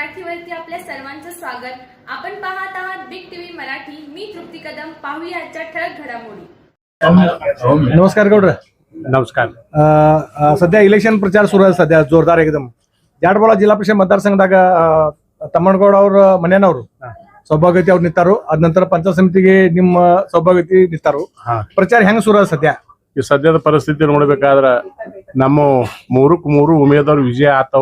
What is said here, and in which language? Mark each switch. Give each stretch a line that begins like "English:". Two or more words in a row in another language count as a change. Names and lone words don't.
Marathi: चॅनलवरती आपल्या सर्वांचं स्वागत. आपण पाहत आहात बिग टीव्ही मराठी. मी तृप्ती कदम. पाहूया आजच्या ठळक घडामोडी. नमस्कार गौड्र. नमस्कार. सध्या इलेक्शन प्रचार सुरू आहे. सध्या जोरदार एकदम.
Kannada: ಜಾಡಬಾಳ ಜಿಲ್ಲಾ ಪರಿಷತ್ मतदारसंघದಾಗ ತಮ್ಮಣ್ಣಗೌಡ ಅವ್ರ ಮನೆಯವರು ಸೌಭಾಗ್ಯತಿ ಅವ್ರು ನಿಂತಾರು. ಅದ ನಂತರ ಪಂಚಾಯತ್ ಸಮಿತಿಗೆ ನಿಮ್ಮ ಸೌಭಾಗ್ಯತಿ ನಿಂತಾರು. ಪ್ರಚಾರ ಹೆಂಗ್ ಸುರ ಸದ್ಯ? ಈ ಸದ್ಯದ ಪರಿಸ್ಥಿತಿ ನೋಡ್ಬೇಕಾದ್ರ ನಮ್ಮ ಮೂರು ಉಮೇದವ್ರು ವಿಜಯ ಆತವು.